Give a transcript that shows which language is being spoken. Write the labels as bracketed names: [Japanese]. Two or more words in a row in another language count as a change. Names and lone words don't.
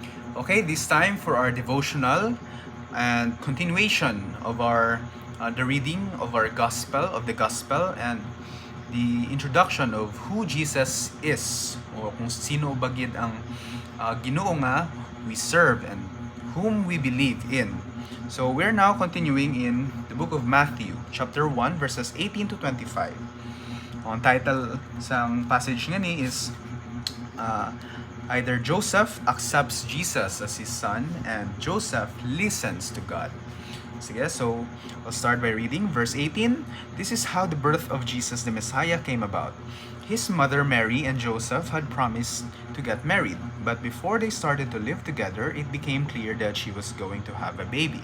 [English] Okay, this time for our devotional and continuation of our the reading of our gospel of the gospel and the introduction of who Jesus is [Hiligaynon] o kung sino bagid ang Ginoo nga [English] we serve and whom we believe in. So we're now continuing in the book of Matthew, chapter 1 verses 18 to 25. [Hiligaynon] Ang title sang passage nga ni [English] is either Joseph accepts Jesus as his son and Joseph listens to God. Sige, so I'll start by reading verse 18. This is how the birth of Jesus the Messiah came about. His mother Mary and Joseph had promised to get married, but before they started to live together, it became clear that she was going to have a baby.